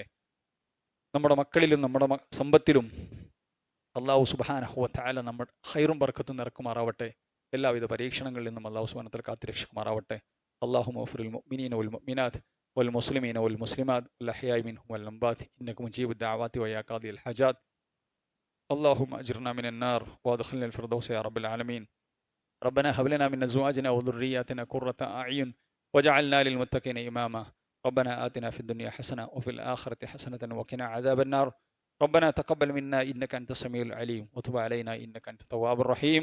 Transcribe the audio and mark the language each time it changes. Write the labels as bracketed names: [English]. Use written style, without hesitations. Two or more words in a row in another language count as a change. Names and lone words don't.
[Malayalam] നമ്മുടെ മക്കളിലും നമ്മുടെ സമ്പത്തിലും അള്ളാഹു [Arabic] سبحانه وتعالى [Malayalam] നമ്മുടെ ഖൈറും ബർക്കത്തും നിറക്കുമാറാവട്ടെ. എല്ലാവിധ പരീക്ഷണങ്ങളിൽ നിന്നും അള്ളാഹു [Arabic] سبحانه وتعالى [Malayalam] കാത്തുരക്ഷിക്കുമാറാവട്ടെ. [Arabic] اللهم اغفر للمؤمنين والمؤمنات والمسلمين والمسلمات والأحياء منهم والأموات إنك مجيب الدعوات ويا قاضي الحاجات. اللهم أجرنا من النار وادخلنا الفردوس يا رب العالمين. ربنا هب لنا من أزواجنا وذرياتنا قرة أعين وجعلنا للمتقين إماما. ربنا آتنا في الدنيا حسنة وفي الآخرة حسنة وقنا عذاب النار. ربنا تقبل منا إنك أنت السميع العليم وتب علينا إنك أنت التواب الرحيم.